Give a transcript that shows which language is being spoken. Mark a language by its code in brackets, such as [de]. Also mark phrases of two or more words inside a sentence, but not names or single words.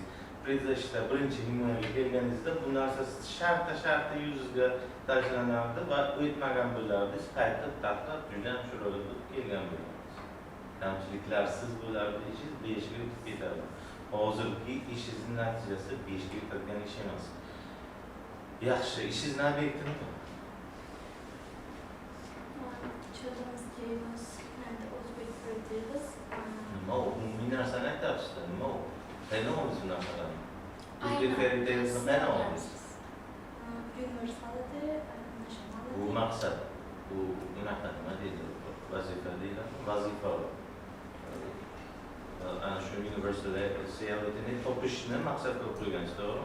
[uz] Predzashta birinchi himoyaga kelganingizda bu narsa shartta yuzingizga tashlanardi va o'tmagan bo'lardingiz. Qaytib taqlab juda ham chiroyli kelgan bo'lardingiz. Kamchiliklarsiz bo'lardi, ishingiz 5 ga o'tib ketadi. Hozirgi ishingizning natijasi 5 ga o'tadigan ish emas. Yaxshi, ishingizning obyekti nima? [en] Children's games and Uzbek fairy tales. [uz] Nima umumiy narsani aytyapsiz-da, nima u? Qayerdan oldingiz bu narsalarni? [en] Uzbek fairy talesni [uz] qayerdan oldingiz? [en] Universality, nationality. [uz] Bu maqsad, bu unaqa nima deydi? Vazifa deydi, vazifa. Ana shu universality topishni maqsad qilib qo'ygansiz, to'g'rimi?